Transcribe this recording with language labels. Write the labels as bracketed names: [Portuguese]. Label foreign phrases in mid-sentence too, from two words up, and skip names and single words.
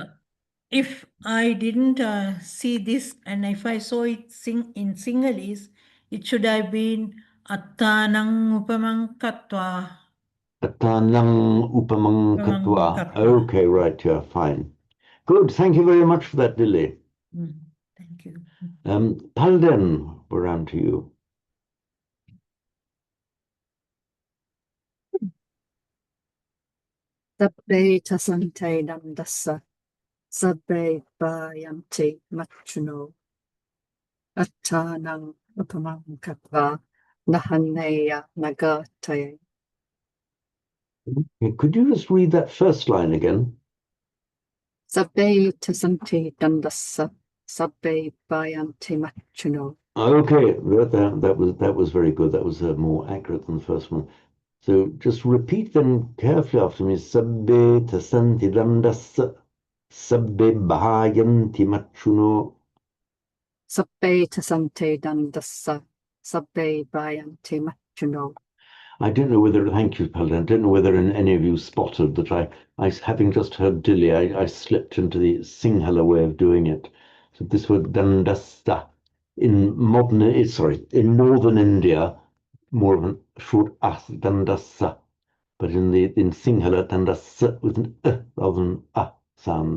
[English] If I didn't see this, and if I saw it in Sinhalese, it should have been [Pali] Attanang upamang katva. Attanam Upamang Katva. [English] Okay, right, yeah, fine. Good, thank you very much for that, Lily. Thank you. Palden, we're on to you. [Pali] Sabbe tasante dandasa, sabbe bayanti machuno, attanang upamam katva, nahaneya nagataye. [English] Could you just read that first line again? [Pali] Sabbe tasanti dandasa. Sabbe bayanti machuno. [English] Okay, that was very good. That was more accurate than the first one. So just repeat them carefully after me. [Pali] Sabbe tasanti dandasa. Sabbe bayanti machuno. Sabbe tasanti dandasa. Sabbe bayanti machuno. [English] I don't know whether, thank you, Pali. I don't know whether any of you spotted that having just heard Dilly, I slipped into the Sinhala way of doing it. So this word dandasta in northern India, more of a short as dandasa, but in Sinhala dandasa with an rather than a sound.